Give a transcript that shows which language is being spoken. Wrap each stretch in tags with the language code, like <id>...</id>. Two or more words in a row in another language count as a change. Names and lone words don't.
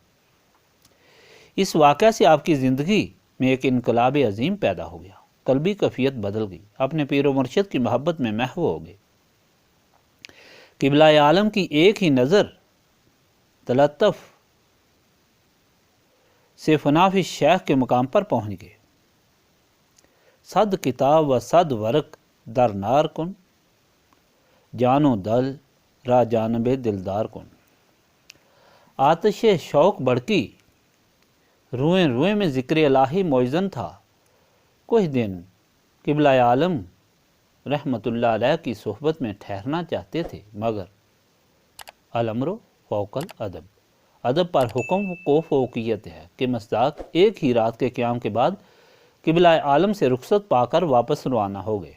<ur>اس واقعہ سے آپ کی زندگی میں ایک انقلاب عظیم پیدا ہو گیا۔ قلبی کیفیت بدل گئی، اپنے پیر و مرشد کی محبت میں محو ہو گئے۔ قبلہ عالم کی ایک ہی نظر تلطف سے فناف شیخ کے مقام پر پہنچ گئے۔</ur> <fa>صد کتاب و صد ورق در نار کن، جان و دل را جانب دلدار کن۔</fa> <ur>آتش شوق بڑکی، روئیں روئیں میں ذکر الہی موزن تھا۔ کچھ دن قبلہ عالم</ur> <ar>رحمۃ اللہ علیہ</ar> <ur>کی صحبت میں ٹھہرنا چاہتے تھے، مگر</ur> <ar>الامر فوق الادب،</ar> <ur>ادب پر حکم کو فوقیت ہے کہ مصداق ایک ہی رات کے قیام کے بعد قبلہ عالم سے رخصت پا کر واپس روانہ ہو گئے۔</ur>